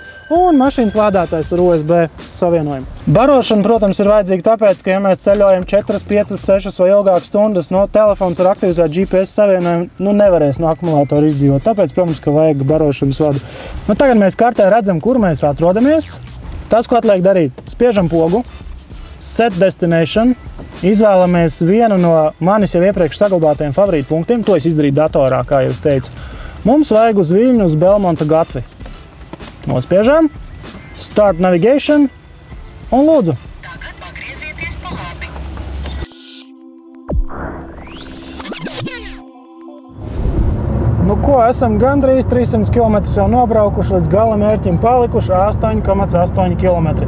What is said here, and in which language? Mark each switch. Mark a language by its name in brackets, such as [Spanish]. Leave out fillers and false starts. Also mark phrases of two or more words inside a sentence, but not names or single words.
[Latvian] Un mašīnas lādētājs ar USB savienojumu. Barošana, protams, ir vajadzīga tāpēc, ka ja mēs ceļojam 4, 5, 6 vai ilgākas stundas, telefons ar aktivizētu GPS savienojumu nevarēs no akumulātora izdzīvot. Tāpēc, protams, ka vajag barošanas vadu. Tagad mēs kartē redzam, kur mēs atrodamies. Tas, ko atliek darīt, spiežam pogu, [English] set destination, [Latvian] izvēlamies vienu no manis jau iepriekš saglabātajiem favorītu punktiem. To es izdarīju datorā, kā jau es teicu. Mums vajag uz Viļņu, uz Belmonta gatvi. Nospiežam, [English] start navigation [Latvian] un lūdzu. Tagad pagriezieties pa labi. Esam gandrīz 300 km jau nobraukuši, līdz gala mērķim palikuši 8,8 km.